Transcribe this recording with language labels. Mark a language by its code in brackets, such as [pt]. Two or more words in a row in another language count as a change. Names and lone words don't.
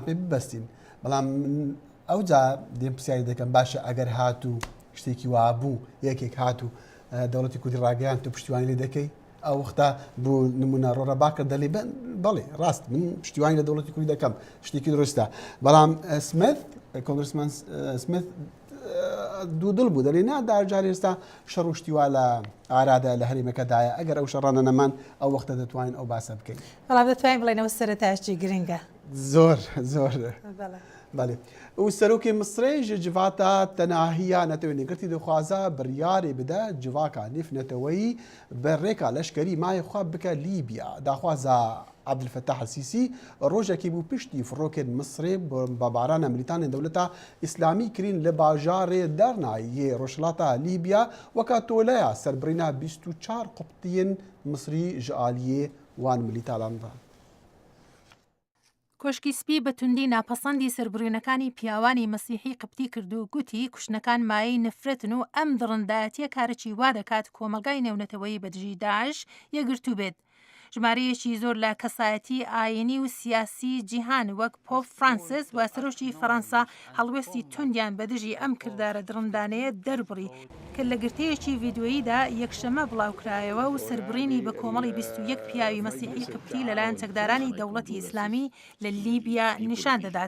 [ckb] پێ ببەستین بەڵام ئەو جا دێم پرسیاری دەکەم باشە ئەگەر هاتوو شتێکی وابوو یەکێک هاتوو دەوڵەتی کوردی ڕاگەیان تۆ پشتیوانی لێ دەکەی ئەو وەختە بوو نمونە ڕۆڕە باکە دەڵێ بەڵێ ڕاست من پشتیوانی لە دەوڵەتی کوردی دەکەم شتێکی درۆستە بەڵام سمت کۆنگرسمان سمت دوو دڵ بوو دەڵێ ناداجاری ئێستا شەڕ و شتیوا لە ئارادا لە هەرێمەکەدایە ئەگەر ئەو شەڕانە نەمان ئەو وەختە دەتوانین ئەو باسە بکەین بەڵام دەتوانین بڵێنەوە سەرەتاشی گرنگە زۆر زۆر بەڵێ و سەرۆکی مسرێ [ku] ji civata tenahiya netewênîgirtî dixwaza biryarê bide civaka nêfneteweyî bi rêka leşkerî mayê xwe bike Lîbya daxwaza Abdülfettah el-Sîsî rojekê bû piştî firokên Misrê babarana militanên dewleta İslamî kirîn li bajarê Dernayê yê Rojhilata Lîbya weka toleya serbirîna 24 Qubtiyên Misrî ji aliyê wan milîtanan ve. [ckb] کۆشکی سپی بە توندی ناپەسەندی سەربڕینەکانی پیاوانی مەسیحی قبتی کرد و گوتی کوشتنەکان مایەی نفرەتن و ئەم دڕندایەتیە کارێکی وا دەکات کۆمەلگای نێونەتەوەی بەدژی داعش یەگرتو بێت. ژمارەیەکی زۆر لە کەسایەتی ئاینی و سیاسی جیهان وەک پۆپ فرانسیس و سەرۆکی فەڕەنسا هەڵوێستی توندیان بە دژی ئەم کردارە درڕندانەیە دەربڕی کە لە گرتەیەکی ڤیدیۆییدا یەکشەمە بڵاوکرایەوە و سەربڕینی بە کۆمەڵی 21 پیاوی مەسیحی قبطی لەلایەن چەکدارانی دەوڵەتی ئیسلامی لە لیبیا نیشان دەدات.